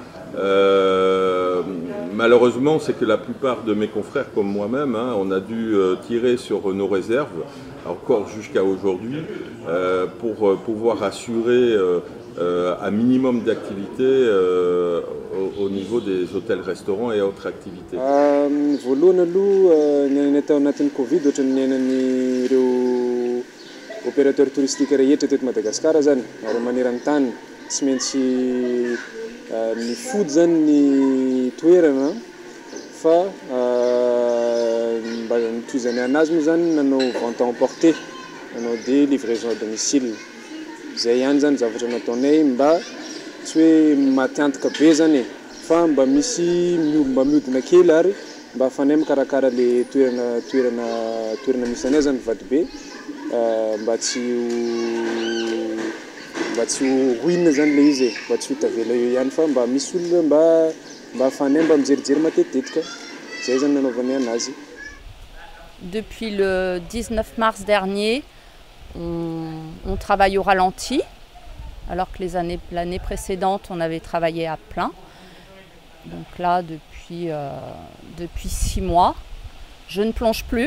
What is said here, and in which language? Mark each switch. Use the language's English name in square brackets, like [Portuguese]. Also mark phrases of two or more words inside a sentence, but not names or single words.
[French] Malheureusement, c'est que la plupart de mes confrères comme moi-même, on a dû tirer sur nos réserves, encore jusqu'à aujourd'hui, pour pouvoir assurer un minimum d'activité au niveau des hôtels, restaurants et autres activités. [Malagasy] Voalohany aloha ny tao anatin'ny Covid ohatran'ny niainan'ireo [French] opérateurs touristiques [Malagasy] rehetra teto Madagasikara zany, ary maneran-tany tsy maintsy nifody zany ny toerana fa mba nitoizany anazy moa zany nanao [French] vente à emporter, [Malagasy] nanao [French] des livraisons à domicile. [Malagasy] Zay ihany zany zavatra nataonay mba tsy hoe matiantoka be zany fa mba misy mba mihodina kely ary mba afanay mikarakara le toerana misy anay zany vady be mba tsy ruine zany le izy mba tsy hitavela eo ihany fa mba misy olona mba afanay mba mijerijery matetitetika zay zany nanaovanay anazy. [French] Depuis le 19 mars dernier, on travaille au ralenti, alors que l'année précédente, on avait travaillé à plein. Donc là, depuis 6 mois, je ne plonge plus.